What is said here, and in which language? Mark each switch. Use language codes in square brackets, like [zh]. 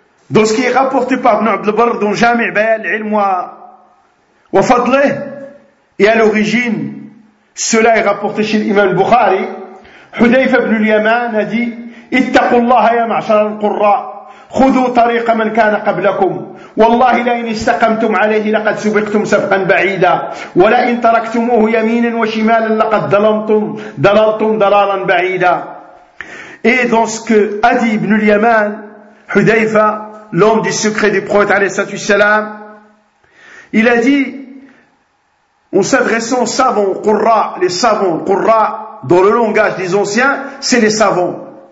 [fr] Dans ce qui est rapporté par Ibn Abd al-Barr dans Jami' Bayan al-Ilm wa Fadlih, et à l'origine, cela est rapporté chez l'imam Bukhari, Hudayfa ibn al-Yaman a dit, [ar] ittaqu Allah ya ma'shar al-qurra, khudu tariq man kana qablakum. والله لئن استقمتم عليه لقد سبقتم سبقا بعيدا ولئن تركتموه يمينا وشمالا لقد ضللتم ضلالا بعيدا. [fr] Et dans ce que a dit Ibn al-Yaman, Hudayfa, l'homme du secret du prophète alayhi salatu wassalam, il a dit, en s'adressant aux savants, aux qurra, les savants, qurra, dans le langage des anciens, c'est les savants.